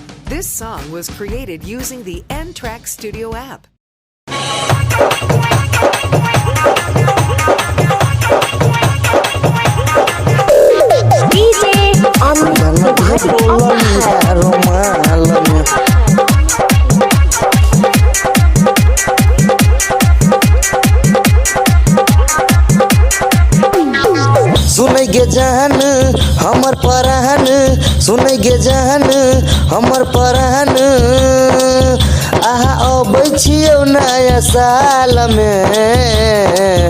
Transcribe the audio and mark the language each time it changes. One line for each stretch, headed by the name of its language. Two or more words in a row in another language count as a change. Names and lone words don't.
English: This song was created using the N-Track Studio app. DJ
Maithili: सुनै गे जहन हमर परान, सुनै गे जहन हमर परान, आहा अबै छियौ नया साल में।